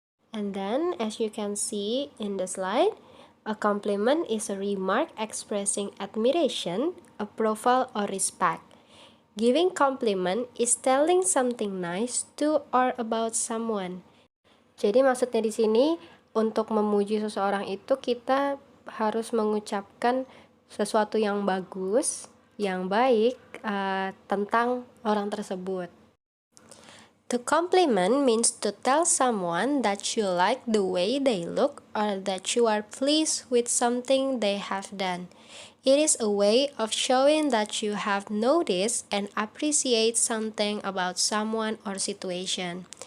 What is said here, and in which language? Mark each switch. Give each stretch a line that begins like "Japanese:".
English: And then, as you can see in the slide, a compliment is a remark expressing admiration, approval, or respect. Giving compliment is telling something nice to or about someone.
Indonesian: Jadi maksudnya di sini untuk memuji seseorang itu kita harus mengucapkan sesuatu yang bagus, yang baik tentang orang tersebut.
English: To compliment means to tell someone that you like the way they look or that you are pleased with something they have done. It is a way of showing that you have noticed and appreciate something about someone or situation.